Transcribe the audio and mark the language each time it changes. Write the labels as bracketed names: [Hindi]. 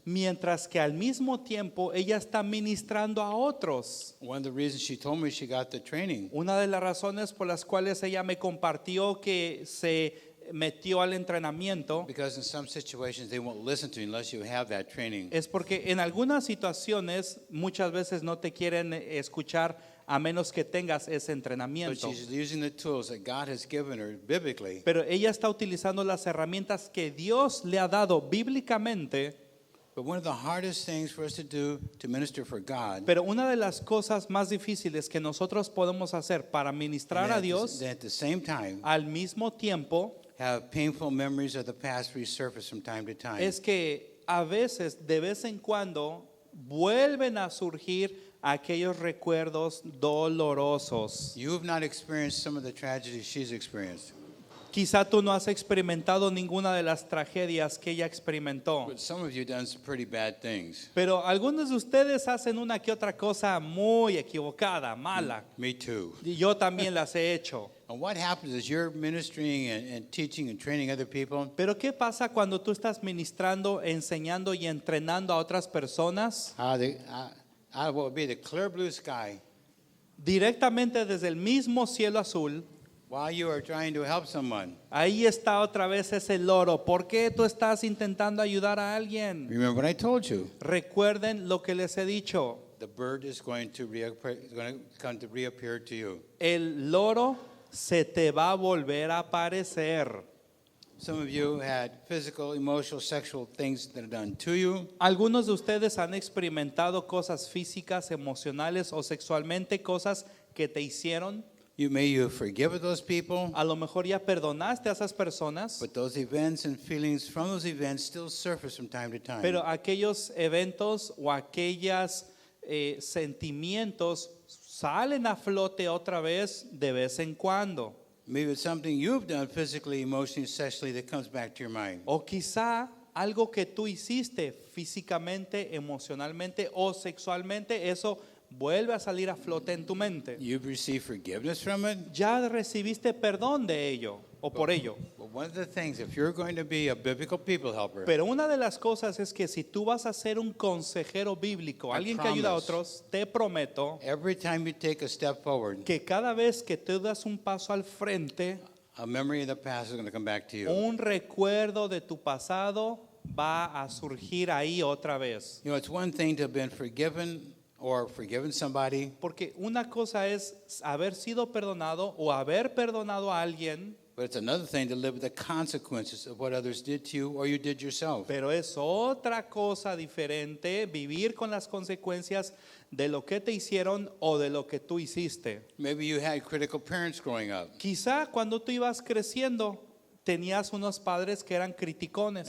[Spanish] mientras que al mismo tiempo ella está ministrando a otros? [English] One of the reasons she told me she got the training [Spanish] Una de las razones por las cuales ella me compartió que se metió al entrenamiento [English] because in some situations they won't listen to you unless you have that training. [Spanish] es porque en algunas situaciones muchas veces no te quieren escuchar a menos que tengas ese [English] But [Spanish] entrenamiento. [English] she's using the tools that God has given her biblically. [Spanish] Pero ella está utilizando las herramientas que Dios le ha dado bíblicamente. [English] But one of the hardest things for us to do to minister for God, [Spanish] Pero una de las cosas más difíciles que nosotros podemos hacer para ministrar a [English] and [Spanish] Dios [English] at the same time [Spanish] al mismo tiempo [English] have painful memories of the past resurface from time to time. [Spanish] es que a veces, de vez en cuando, vuelven a surgir aquellos recuerdos dolorosos. [English] You have not experienced some of the tragedies she's experienced. [Spanish] Quizá tú no has experimentado ninguna de las tragedias que ella experimentó. [English] But some of you done some pretty bad things. [Spanish] Pero algunos de ustedes hacen una que otra cosa muy equivocada, mala. [English] Me too. [Spanish] Y yo también las he hecho. [English] And what happens is you're ministering and teaching and training other people. [Spanish] Pero ¿qué pasa cuando tú estás ministrando, enseñando y entrenando a otras personas? [English] Out of what would be the clear blue sky, [Spanish] Directamente desde el mismo cielo azul, [English] while you are trying to help someone. [Spanish] ahí está otra vez ese loro. ¿Por qué tú estás intentando ayudar a alguien? [English] Remember what I told you. [Spanish] Recuerden lo que les he dicho. [English] The bird is going to come to reappear to you. [Spanish] El loro se te va a volver a aparecer. [English] Some of you had physical, emotional, sexual things that are done to you. [Spanish] Algunos de ustedes han experimentado cosas físicas, emocionales o sexualmente, cosas que te hicieron. [English] You may have forgiven those people, [Spanish] A lo mejor ya perdonaste a esas personas, [English] but those events and feelings from those events still surface from time to time. [Spanish] pero aquellos eventos o aquellos sentimientos salen a flote otra vez de vez en cuando. [English] Maybe it's something you've done physically, emotionally, sexually that comes back to your mind. [Spanish] O quizá algo que tú hiciste físicamente, emocionalmente o sexualmente, eso vuelve a salir a flote en tu mente. [English] You've received forgiveness from it. [Spanish] Ya recibiste perdón de ello o por ello. [English] But one of the things, if you're going to be a biblical people helper, [Spanish] Pero una de las cosas es que si tú vas a ser un consejero bíblico, alguien que ayuda a [English] promise. [Spanish] otros, te prometo [English] every time you take a step forward, [Spanish] que cada vez que tú das un paso al frente, [English] a memory of the past is going to come back to you. [Spanish] un recuerdo de tu pasado va a surgir ahí otra vez. [English] You know, it's one thing to have been forgiven or forgiven somebody, [Spanish] Porque una cosa es haber sido perdonado o haber perdonado a alguien, [English] But it's another thing to live with the consequences of what others did to you or you did yourself. [Spanish] Pero es otra cosa diferente vivir con las consecuencias de lo que te hicieron o de lo que tú hiciste. [English] Maybe you had critical parents growing up, [Spanish] Quizá cuando tú ibas creciendo tenías unos padres que eran criticones